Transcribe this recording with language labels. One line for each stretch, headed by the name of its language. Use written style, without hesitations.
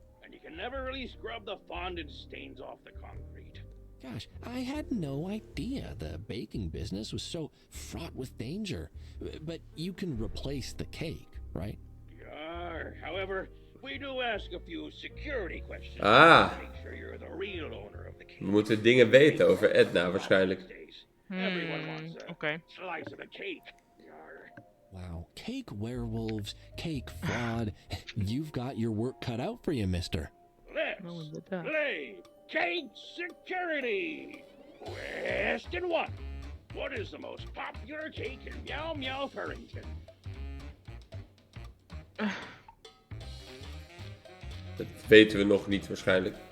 English: And you can never really scrub the fondant stains off the concrete. Gosh, I had no idea the baking business was so fraught with danger. But you can replace the cake, right? Yar. However, we do ask a few security questions Ah. to make sure you're the real owner of the cake.
Dutch: We moeten dingen weten over Edna waarschijnlijk.
English: Everyone wants a Okay. slice of the cake. Yar. Wow, cake werewolves, cake fraud. You've got your work cut out for you, mister. Let's play Cake Security. Question 1. What is the most popular cake in Meow Meow Furrington?
Dutch: Dat weten we nog niet waarschijnlijk.